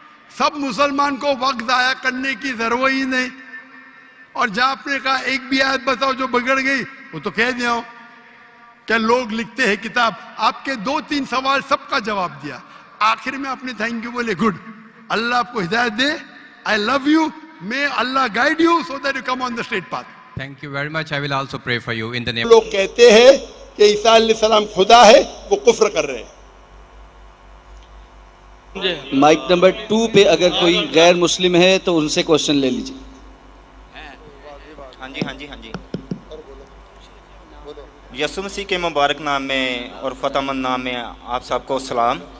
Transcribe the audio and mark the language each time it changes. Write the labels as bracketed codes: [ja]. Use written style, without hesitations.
[ur] سب مسلمان کو وقت ضائع کرنے کی ضرورت ہی نہیں. اور جہاں آپ نے کہا ایک بھی آیت بتاؤ جو بگڑ گئی، وہ تو کہہ دیا ہوں کہ لوگ لکھتے ہیں کتاب. آپ کے 2-3 سوال سب کا جواب دیا. آخر میں آپ نے تھینک یو بولے. گڈ. اللہ آپ کو ہدایت دے. [en] I love you. May Allah guide you so that you come on the straight path. Thank you very much. I will also pray for you in the name. [ur] لوگ کہتے ہیں کہ عیسیٰ علیہ السلام خدا ہے، وہ کفر کر رہے ہیں. مائک نمبر 2 پہ اگر کوئی غیر مسلم ہے تو ان سے کوشچن لے لیجیے. ہاں جی یسوع مسیح کے مبارک نام میں اور فتح مند نام میں آپ سب کو سلام.